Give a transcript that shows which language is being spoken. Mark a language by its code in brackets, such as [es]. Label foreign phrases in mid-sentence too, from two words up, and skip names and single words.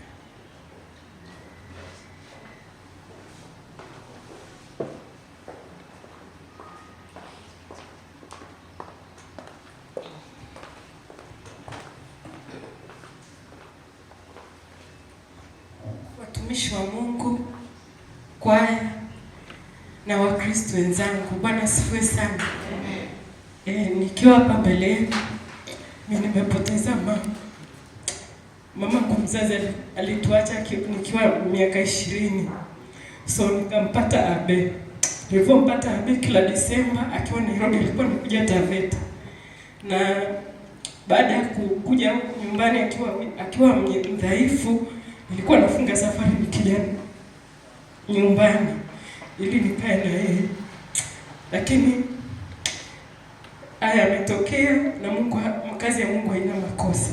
[sw] Watumishi wa Mungu, kwaya na Wakristo wenzangu, Bwana asifiwe sana. Nikiwa hapa mbele yenu, mimi nimepoteza mama kwa mzazi, alituacha nikiwa miaka 20. So nikampata Abe. Nilipompata Abe kila Desemba akiwa Nairobi, nilikuwa nakuja Taveta. Na baada ya kuja huku nyumbani akiwa mdhaifu, nilikuwa nafunga safari nikija nyumbani ili nikae na yeye. Lakini haya yametokea, na Mungu, kazi ya Mungu haina makosa.